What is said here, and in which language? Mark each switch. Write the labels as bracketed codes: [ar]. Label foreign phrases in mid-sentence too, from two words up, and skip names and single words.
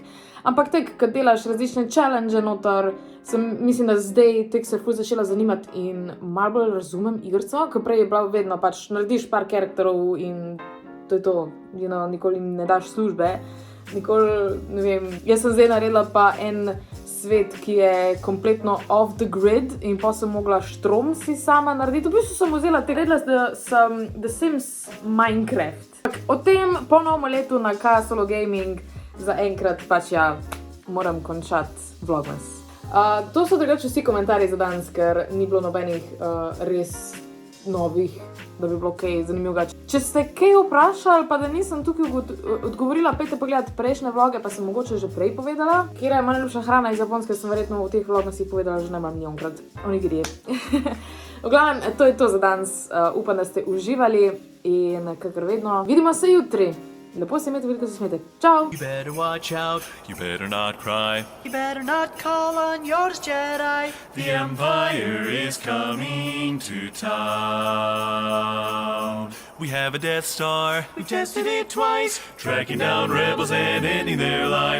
[sl] Ampak tak, ko delaš različne challenge noter, mislim, da zdaj tek se ful začela zanimati in malo bolj razumem igrico, ker prej je bila vedno pač narediš par karakterov in to je to, nikoli ne daš službe. Nikoli, ne vem, jaz sem zdaj naredila pa en svet, ki je kompletno [en] off the grid [sl] in pa sem mogla štrom si sama narediti. V bistvu sem vzela naredila sem The Sims Minecraft. O tem po novem letu na Solo Gaming zaenkrat pač ja, moram končati vlogmas. To so drugače vsi komentarji za danes, ker ni bilo nobenih res novih, da bi bilo kaj zanimivega. Če ste kaj vprašali, pa da nisem tukaj odgovorila, pejte pogledati prejšnje vloge, pa sem mogoče že prej povedala. Kjera je najljubša hrana iz Japonske, sem verjetno v teh vlogmasih povedala že najmanj milijonkrat. Onigiri. V glavnem, to je to za danes. Upam, da ste uživali in kakor vedno, vidimo se jutri. Lepo se imejte, veliko se smejte. Čau! [en] You better watch out, you better not cry. You better not call on yours, Jedi. The Empire is coming to town. We have a Death Star, we've tested it twice, tracking down rebels and ending their lives.